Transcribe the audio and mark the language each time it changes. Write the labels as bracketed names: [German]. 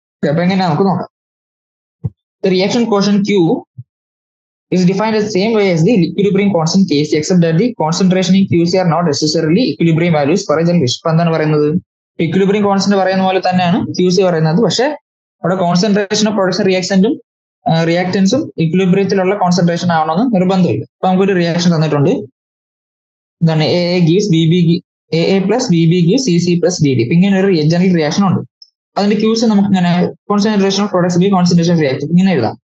[Malayalam] അപ്പൊ എങ്ങനെയാ നമുക്ക് നോക്കാം. Reaction quotient [English] Q is defined as the same way as the equilibrium constant Kc, except that the concentration in Qc are not necessarily equilibrium values for a generation. [Malayalam] ഇപ്പൊ എന്താണ് പറയുന്നത്, equilibrium constant പറയുന്ന പോലെ തന്നെയാണ് Qc പറയുന്നത്. പക്ഷെ അവിടെ concentration of production റിയാക്ടൻസും ഇക്വിലിബ്രിയത്തിലുള്ള concentration ആവണമെന്ന് നിർബന്ധമില്ല. അപ്പൊ നമുക്കൊരു റിയാക്ഷൻ തന്നിട്ടുണ്ട്. എന്താണ് [English] AA gives BB, AA plus BB gives CC plus DD. [Malayalam] ഇപ്പൊ ഇങ്ങനെ ഒരു ജനറൽ റിയാക്ഷൻ ഉണ്ട്. അതിന്റെ Qc നമുക്ക് ഇങ്ങനെ concentration of products by concentration of reactants ഇങ്ങനെ എഴുതാം.